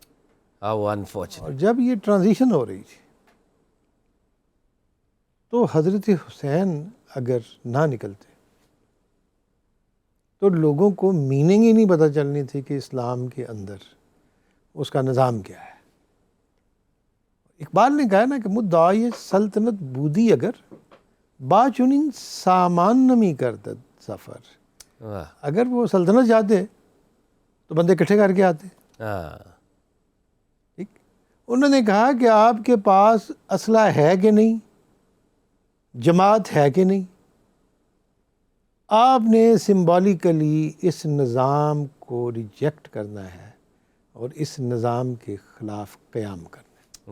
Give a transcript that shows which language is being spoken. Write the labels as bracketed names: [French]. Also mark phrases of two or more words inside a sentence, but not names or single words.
[Urdu] اور جب یہ ٹرانزیشن ہو رہی تھی تو حضرت حسین اگر نہ نکلتے تو لوگوں کو میننگ ہی نہیں پتہ چلنی تھی کہ اسلام کے اندر اس کا نظام کیا ہے۔ اقبال نے کہا نا کہ [Persian] مدعای سلطنت بودی اگر باچنین سامان نمی کردد سفر، [Urdu] اگر وہ سلطنت چاہتے تو بندے اکٹھے کر کے آتے۔ ٹھیک، انہوں نے کہا کہ آپ کے پاس اسلحہ ہے کہ نہیں، جماعت ہے کہ نہیں، آپ نے سمبولیکلی اس نظام کو ریجیکٹ کرنا ہے اور اس نظام کے خلاف قیام کرنا ہے۔